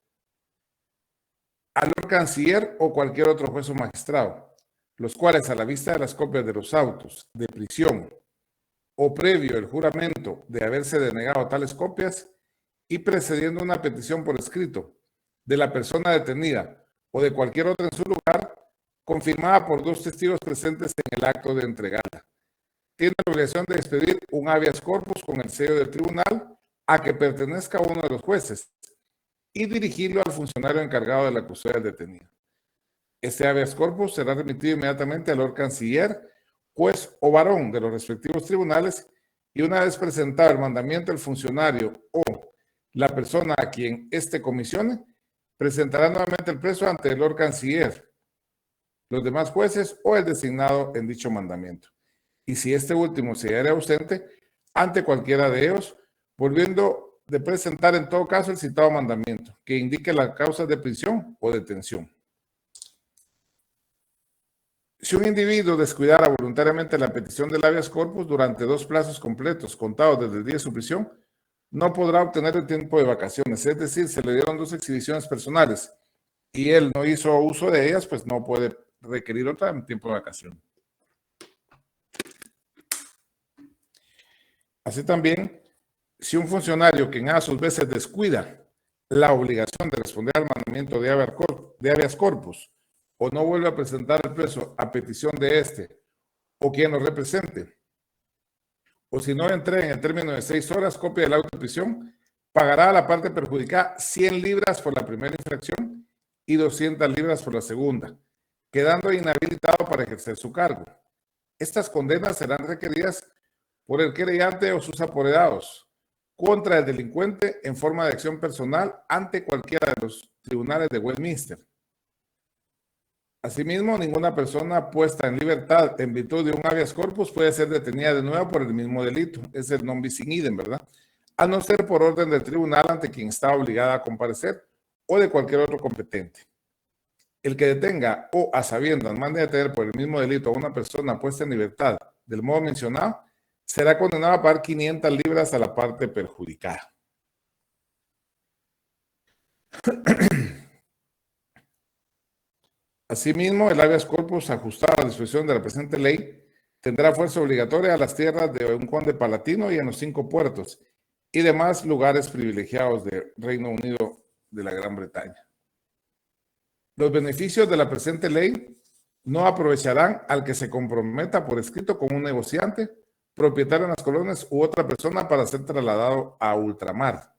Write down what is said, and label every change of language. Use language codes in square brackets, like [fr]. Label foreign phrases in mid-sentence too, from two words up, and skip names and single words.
[es] al Lord Canciller o cualquier otro juez o magistrado, los cuales, a la vista de las copias de los autos de prisión o previo el juramento de haberse denegado tales copias y precediendo una petición por escrito de la persona detenida o de cualquier otra en su lugar, confirmada por 2 testigos presentes en el acto de entregarla. Tiene la obligación de expedir un [la] habeas corpus [es] con el sello del tribunal a que pertenezca a uno de los jueces y dirigirlo al funcionario encargado de la custodia del detenido. Este [la] habeas corpus [es] será remitido inmediatamente al Lord Canciller, juez o varón de los respectivos tribunales, y una vez presentado el mandamiento, el funcionario o la persona a quien éste comisione presentará nuevamente el preso ante el Lord Canciller, los demás jueces o el designado en dicho mandamiento. Y si este último se hallara ausente, ante cualquiera de ellos, volviendo de presentar en todo caso el citado mandamiento, que indique la causa de prisión o detención. Si un individuo descuidara voluntariamente la petición del [la] habeas corpus [es] durante 2 plazos completos contados desde el día de su prisión, no podrá obtener el tiempo de vacaciones. Es decir, se le dieron 2 exhibiciones personales y él no hizo uso de ellas, pues no puede requerir otra en tiempo de vacación. Así también, si un funcionario que a sus veces descuida la obligación de responder al mandamiento de habeas corpus o no vuelve a presentar el preso a petición de este o quien lo represente, o si no entrega en el término de 6 horas copia del auto de prisión, pagará a la parte perjudicada 100 libras por la primera infracción y 200 libras por la segunda, quedando inhabilitado para ejercer su cargo. Estas condenas serán requeridas por el querellante o sus apoderados contra el delincuente en forma de acción personal ante cualquiera de los tribunales de Westminster. Asimismo, ninguna persona puesta en libertad en virtud de un [la] habeas corpus [es] puede ser detenida de nuevo por el mismo delito. Es el [la] non bis in idem, [es] ¿verdad? A no ser por orden del tribunal ante quien está obligada a comparecer o de cualquier otro competente. El que detenga o a sabiendas mande a detener por el mismo delito a una persona puesta en libertad del modo mencionado será condenado a pagar 500 libras a la parte perjudicada. Asimismo, el [la] habeas corpus [es] ajustado a la disposición de la presente ley tendrá fuerza obligatoria a las tierras de un conde palatino y en los 5 puertos y demás lugares privilegiados del Reino Unido de la Gran Bretaña. Los beneficios de la presente ley no aprovecharán al que se comprometa por escrito con un negociante, propietario en las colonias u otra persona para ser trasladado a ultramar.